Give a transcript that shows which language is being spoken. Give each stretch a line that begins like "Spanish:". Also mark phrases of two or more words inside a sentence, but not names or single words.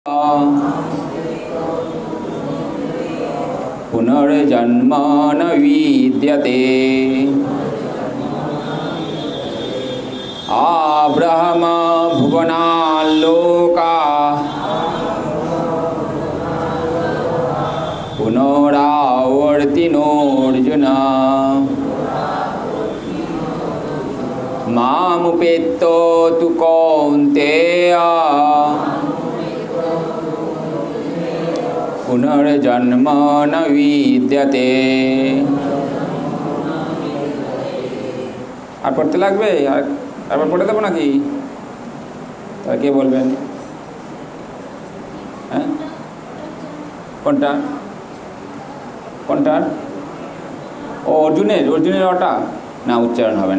Sanskrit: पुनर्जन्म न विद्यते आब्रह्म भुवनाल्लोका पुनरावर्तिनोऽर्जुन मामुपेत्य तु कौन्तेय पुनर्जन्म न विद्यते।
Bangla: আর পড়তে লাগবে? আবার পড়ে দেবো নাকি? তাহলে কে বলবেন? হ্যাঁ, কোনটা কোনটা? ও অর্জুনের ওটা না, উচ্চারণ হবে না।